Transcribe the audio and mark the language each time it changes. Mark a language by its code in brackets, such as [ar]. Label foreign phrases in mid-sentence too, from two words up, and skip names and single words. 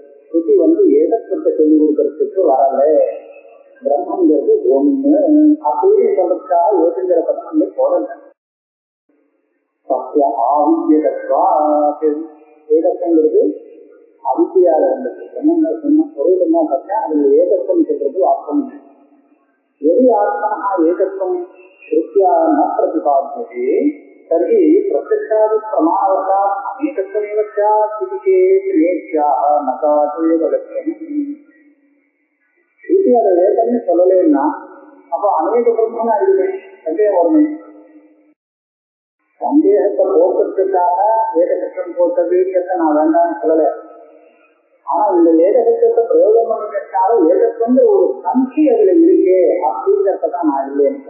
[ta] ஸ்ருதி ஏகத்துவத்தை சொல்லிக் கொடுக்கறதுக்கு வரல. பிரம்மங்கிறது ஒண்ணு அப்படின்னு சொல்றதுக்காக ஏகங்கிற பக்கம் அங்கே போடல. [sa] सत्य आविद्यकत्वा [ta] ஏகத்துவங்கிறது அவித்தியால இருந்தது. என்ன சொன்ன பொருள் என்ன பார்த்தா அதுல ஏகத்துவம் சொல்றது வாஸ்தவம். [sa] यदि आत्मनः एकत्वं श्रुत्या न प्रतिपाद्यते तर्हि प्रत्यक्षादि प्रमाणवशात् अनेकत्वमेव स्यात् इति चेत् नेत्याः न तावदेव लक्ष्यम्. [ta] श्रुति அதை ஏகம்னு சொல்லலைன்னா அப்ப அநேக பிரம்மன் ஆயிடுமே, சந்தேகம் வருமே. சந்தேகத்தை போக்குறதுக்காக ஏகசத்திரம் போட்டதுங்கிறத நான் வேண்டாம்னு சொல்லலை. ஆனா இந்த ஏகசத்தியத்தை பிரயோகம் பண்ணிட்டால ஏகத்துவங்கிற ஒரு சங்கி அதுல இருக்கே அப்படிங்கிறதான் நான் இல்லைன்னு.